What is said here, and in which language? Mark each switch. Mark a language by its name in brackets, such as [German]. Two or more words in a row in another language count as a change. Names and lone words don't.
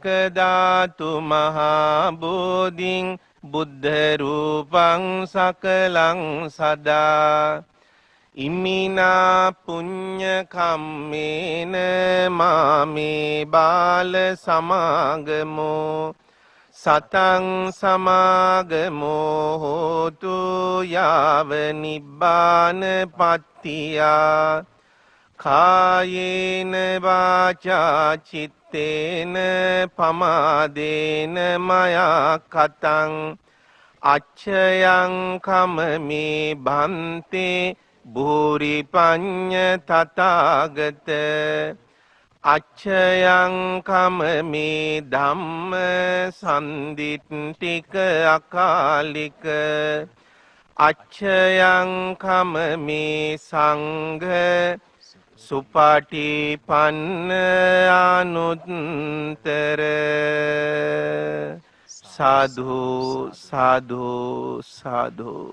[Pali] ධාතු මහා බෝධින් බුද්ධ රූපං සකලං සදා ඉමිනා පුඤ්ඤ කම්මේන මාමේ බාල සමාගමෝ සතං සමාගමෝ හෝතු යාව නිබ්බාන පත්තියා කායේන වාචා චිත්ත අත්තේන පමාදේන මයා කතං අච්ඡයං කමමේ බන්තේ භූරි පඤ්ඤ තථාගත අච්ඡයං කමමේ ධම්ම සම්දිට්ඨික අකාලික අච්ඡයං කමමේ සංඝ සුපාටිපන්න අනුත්තර සාධු සාධු සාධු.